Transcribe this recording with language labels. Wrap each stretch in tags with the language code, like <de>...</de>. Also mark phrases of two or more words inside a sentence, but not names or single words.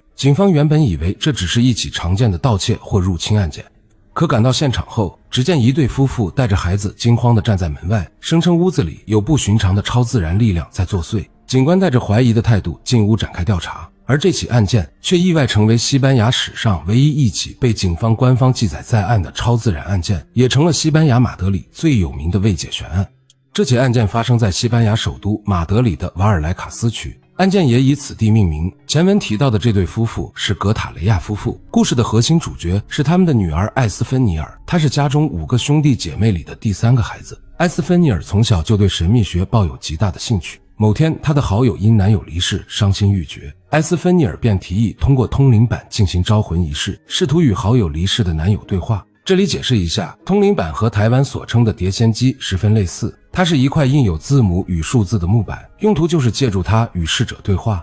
<zh>警方原本以為這只是一起常見的盜竊或入侵案件，可趕到現場後，只見一對夫婦帶着孩子驚慌地站在門外，聲稱屋子裡有不尋常的超自然力量在作祟。警官帶着懷疑的態度進屋展開調查，而這起案件卻意外成為西班牙史上唯一一起被警方官方记載在案的超自然案件，也成了西班牙马德里最有名的未解悬案。这起案件发生在西班牙首都马德里的瓦爾莱卡斯区，案件也以此地命名。前文提到的這對夫婦是格塔雷亞夫婦，故事的核心主角是他們的女兒艾斯芬尼爾，她是家中5個兄弟姐妹裡的第3個孩子。艾斯芬尼爾從小就对神秘學抱有極大的興趣。某天，她的好友因男友離世傷心欲絕，艾斯芬尼爾便提議通過通靈板進行招魂儀式，試圖與好友離世的男友對話。這裡解釋一下，通靈板和台灣所稱的碟仙機十分類似，它是一塊印有字母與數字的木板，用途就是借助它與逝者對話。</zh>